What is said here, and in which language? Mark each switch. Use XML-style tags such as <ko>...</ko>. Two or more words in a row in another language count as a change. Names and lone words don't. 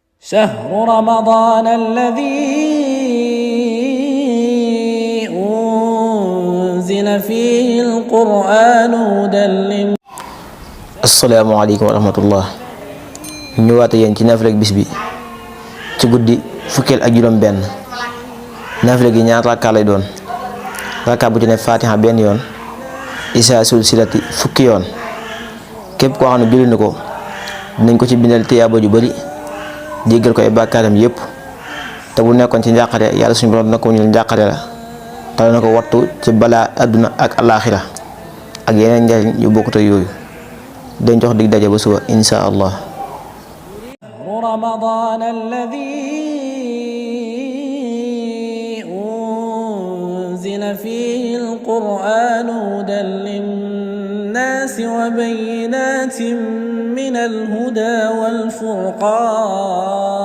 <ar>شهر رمضان الذي أنزل فيه القرآن هدى للناس. السلام عليكم ورحمة الله.</ar> <wo>ñu ñëwaat yéen ci naafila bis bi ci guddi fukkeel ak juróom benn. naafila gi ñaar rakka lay doon. rakka bu ci ne fatiha benn yoon,</wo> <ar>إذا زلزلت</ar> <wo>fukki yoon. képp koo xam ne julli na ko dinañ ko ci bindal tiyaaba ju bari, jéggal ko ay bàkkaaram yépp. te bu nekkoon ci njàqare yàlla suñu borom dina ko ñul njàqare la te na ko wattu ci balaa àdduna ak alaaxira ak yeneen njariñ yu bokkut ak yooyu. dañ jox dig daje ba suba</wo> <ar>إن شاء الله. رمضان الذي أنزل فيه القرآن هدى للناس وبينات من الهدى والفرقان</ar>